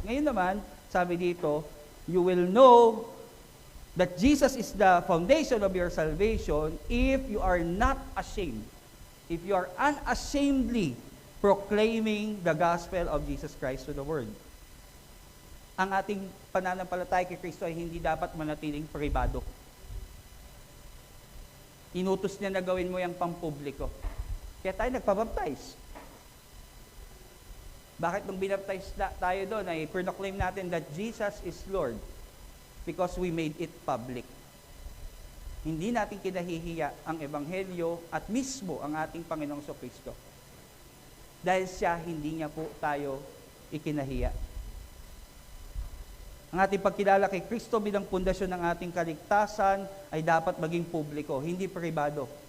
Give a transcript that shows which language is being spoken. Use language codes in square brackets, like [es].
[tl] Ngayon naman, sabi dito, [en] you will know that Jesus is the foundation of your salvation if you are not ashamed. If you are unashamedly proclaiming the gospel of Jesus Christ to the world. [tl] Ang ating pananampalataya kay Kristo ay hindi dapat manatiling pribado. Inutos niya na gawin mo yung pampubliko. Kaya tayo nagpabaptize. Bakit nung binaptize tayo doon ay proclaim natin [en] that Jesus is Lord? Because we made it public. [tl] Hindi natin kinahihiya ang ebanghelyo at mismo ang ating Panginoong Kristo. Dahil siya, hindi niya po tayo ikinahiya. Ang ating pagkilala kay Kristo bilang pundasyon ng ating kaligtasan ay dapat maging publiko, hindi pribado.